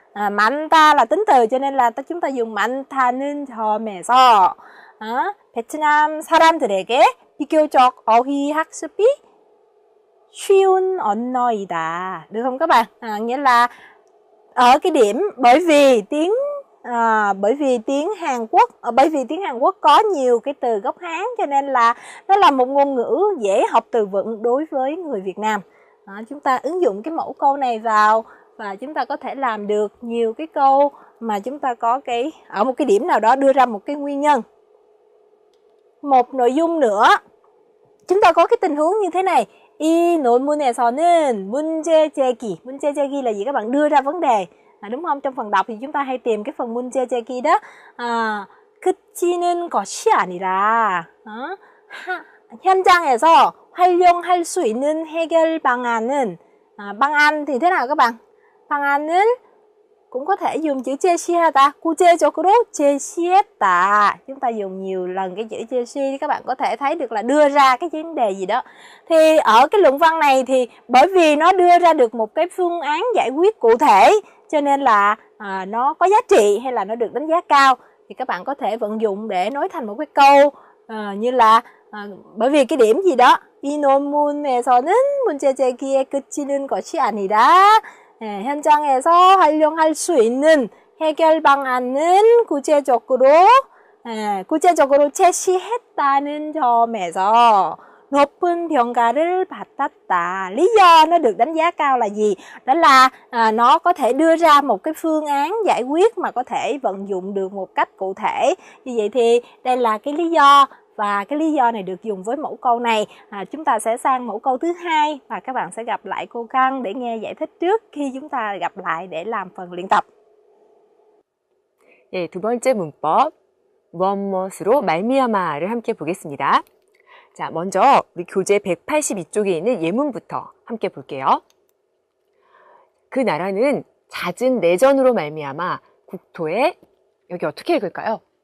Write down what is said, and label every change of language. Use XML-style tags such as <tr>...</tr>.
<vi>많다 là tính từ, cho nên là chúng ta dùng</vi> <ko>많다는 점에서 베트남 사람들에게 비교적 어휘 학습이 쉬운 언어이다.</ko> <vi>Được không các bạn? Nghĩa là ở cái điểm bởi vì tiếng Hàn Quốc có nhiều cái từ gốc Hán, cho nên là nó là một ngôn ngữ dễ học từ vựng đối với người Việt Nam. Chúng ta ứng dụng cái mẫu câu này vào và chúng ta có thể làm được nhiều cái câu mà chúng ta có ở một cái điểm nào đó đưa ra một cái nguyên nhân. Một nội dung nữa, chúng ta có cái tình huống như thế này.</vi> <ko>이 논문에서는 문제 제기</ko> <vi>là gì các bạn? Đưa ra vấn đề, đúng không? Trong phần đọc thì chúng ta hay tìm cái phần 문제 제기 đó.</vi> <ko>그치는 것이 아니라 현장에서 활용할 수 있는 해결 방안은 방안</ko> <vi>thì thế nào các bạn? 방안을 cũng có thể dùng chữ 제시하다,</vi> <ko>구체적으로 제시했다.</ko> <vi>Chúng ta dùng nhiều lần cái chữ 제시, các bạn có thể thấy được là đưa ra cái vấn đề gì đó. Thì ở cái luận văn này thì bởi vì nó đưa ra được một cái phương án giải quyết cụ thể, cho nên là nó có giá trị hay là nó được đánh giá cao, thì các bạn có thể vận dụng để nói thành một cái câu như là bởi vì cái điểm gì đó</vi> <ko>이 논문에서는 문제 제기에 그치는 것이 아니라 현장에서 활용할 수 있는 해결 방안은 구체적으로 제시했다는 점에서 높은 평가를 받았다.</ko> <vi>Lý do nó được đánh giá cao là gì? Đó là nó có thể đưa ra một cái phương án giải quyết mà có thể vận dụng được một cách cụ thể. Như vậy thì đây là cái lý do, và cái lý do này được dùng với mẫu câu này. Chúng ta sẽ sang mẫu câu thứ hai và các bạn sẽ gặp lại cô Căng để nghe giải thích trước khi chúng ta gặp lại để làm phần luyện tập.</vi> <ko>예, 두 번째 문법, 무엇무엇으로 말미암아를 함께 보겠습니다. 자, 먼저 우리 교재 182쪽에 있는 예문부터 함께 볼게요. 그 나라는 잦은 내전으로 말미암아 국토에, 여기 어떻게 읽을까요?</ko>